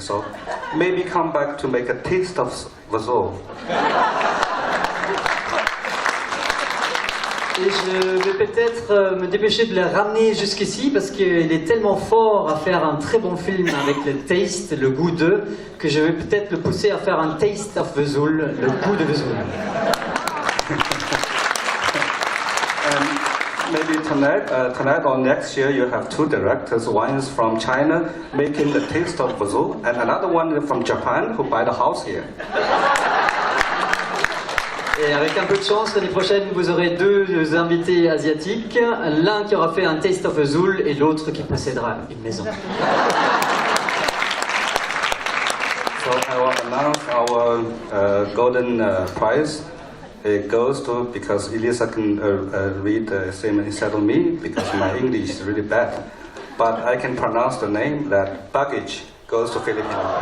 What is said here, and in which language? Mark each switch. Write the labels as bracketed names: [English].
[English] So maybe come back to make a taste of Vesoul. [French] Et je vais peut-être me dépêcher de le ramener jusqu'ici parce qu'il est tellement fort à faire un très bon film avec le taste, le goût de, que je vais peut-être le pousser à faire un [English] taste of Vesoul, [French] le goût de Vesoul. [English] Maybe tonight or next year you have two directors. One is from China making the taste of Vesoul, and another one is from Japan who buy the house here. [French] Et avec un peu de chance, l'année prochaine, vous aurez deux invités asiatiques. L'un qui aura fait un Taste of Vesoul et l'autre qui possédera une maison. [English] So I will announce our golden prize. It goes to, because Elisa can read the same instead of me, because my English is really bad. But I can pronounce the name, that baggage goes to Filipino.